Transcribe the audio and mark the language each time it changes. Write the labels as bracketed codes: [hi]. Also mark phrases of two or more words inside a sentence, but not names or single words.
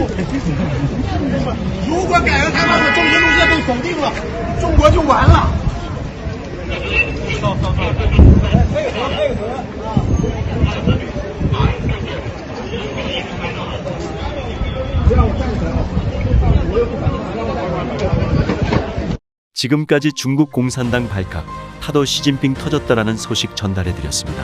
[zh] 如果改革开放的政治路线被否定了，中国就完了。 [ko] 지금까지 중국 공산당 발칵, 타도 시진핑 터졌다라는 소식 전달해드렸습니다.